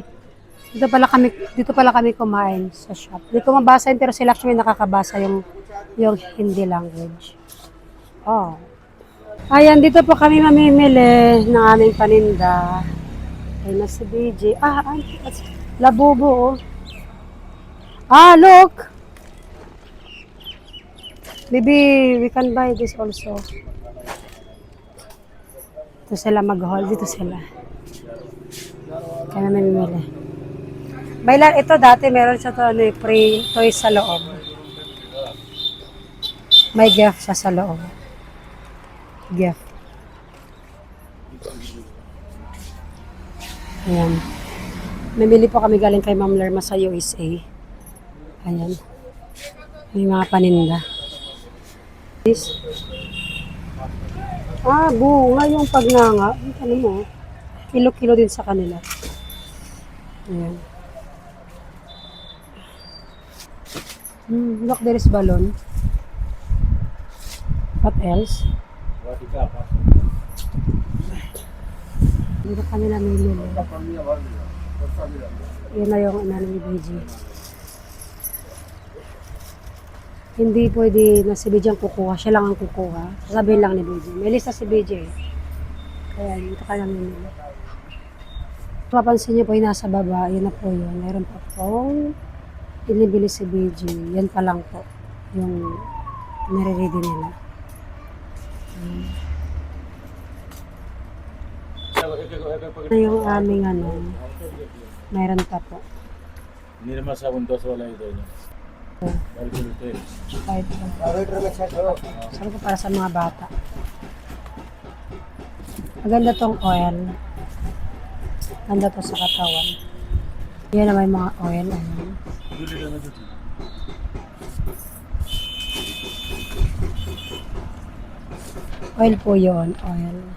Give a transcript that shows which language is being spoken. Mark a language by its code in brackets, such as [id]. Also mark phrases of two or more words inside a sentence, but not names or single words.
[tl] Dito pala kami kumain sa shop. Hindi ko mabasa yun, pero sila actually nakakabasa yung Hindi language. Oh. Ayan, dito po kami mamimili ng aming paninda. Ayun na si BJ. Labubo, oh. [en] Look! Maybe we can buy this also. [tl] Dito sila mag-haul. Dito sila. Kaya mamimili. Bailan, ito dati meron siya free toys sa loob. May gift siya sa loob. Gift. Ayan. Mamili po kami galing kay Ma'am Lerma sa USA. Ayan. May mga paninda. This. Bunga yung pagnanga. Ano mo? Kilo-kilo din sa kanila. Ayan. [en] Look, there is balloon. What else? [tl] Dito kami namili. Yun na yung ni BG. Hindi pwede na si BG ang kukuha. Siya lang ang kukuha. Sabihin lang ni BG. May lista si BG. Kaya dito ka namili. Papansin niyo po yung nasa baba. Yun na po yun. Meron pa pong binibili si BG. Yan pa lang po. Yung nire-ready nila. Na yung aming mayroon pa po. [hi] निर्मा साबुन 10 वाला ही दो [tl] Kahit sabi ko para sa mga bata. Maganda tong oil. Maganda to sa katawan. Yan na may mga oil. Oil po yun. Oil.